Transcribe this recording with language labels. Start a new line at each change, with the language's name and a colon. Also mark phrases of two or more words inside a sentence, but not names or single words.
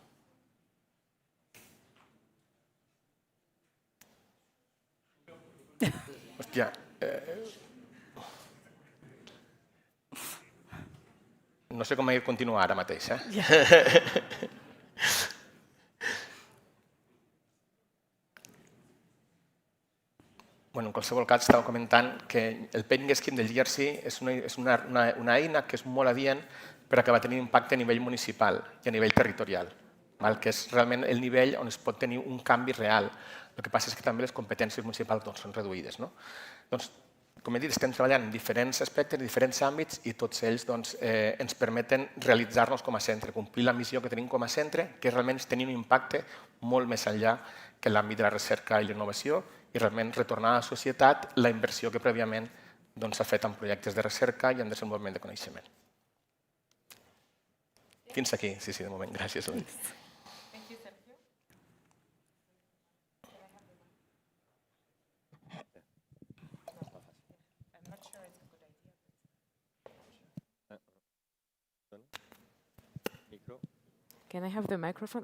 Catalan: Hòstia, no sé com he de continuar ara mateix. En qualsevol cas, estava comentant que el
English: paying scheme
Catalan: del GRC és una eina que és molt adient per acabar tenint impacte a nivell municipal i a nivell territorial, que és realment el nivell on es pot tenir un canvi real. El que passa és que també les competències municipals són reduïdes. Com he dit, estem treballant en diferents aspectes, en diferents àmbits i tots ells ens permeten realitzar-nos com a centre, complir la missió que tenim com a centre, que realment és tenir un impacte molt més enllà que l'àmbit de la recerca i l'innovació i realment retornar a la societat la inversió que prèviament s'ha fet en projectes de recerca i en desenvolupament de coneixement. Fins aquí, sí, de moment. Gràcies.
English: Can I have the microphone?